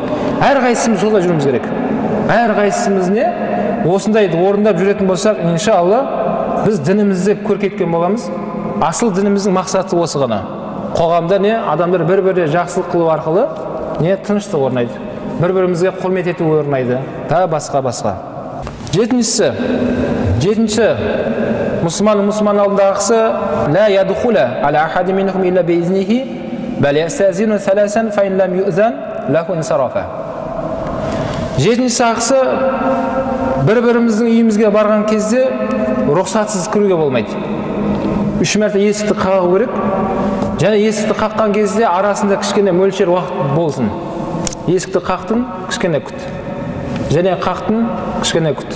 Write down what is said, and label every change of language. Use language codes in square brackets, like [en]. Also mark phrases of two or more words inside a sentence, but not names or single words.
[kk] Әрқайсымыз солай жүруіміз керек. Әрқайсымыз не осындайды орындап жүретін болсақ, иншалла біз дінімізді көркейткен боламыз. Асыл дініміздің мақсаты осы ғана. Қоғамда не адамдар бір-біріне жақсылық қылу арқылы не тыныштық орнайды. Бір-бірімізге құрмет ету орнайды. Та басқа. 7-ші мұсылман алдындағысы [ar] لا يدخل على أحد منهم إلا بإذنه بل يستأذن ثلاثا فإن لم يؤذن له انصرف. [kk] 7-ші ақысы бір-біріміздің үйімізге барған кезде рұқсатсыз кіруге болмайды. 3 мәрте есікті қағу керек. Және есікті қаққан кезде арасында кішкене мөлшер уақыт болсын. Есікті қақтың, кішкене күт. Және қақтың, кішкене күт.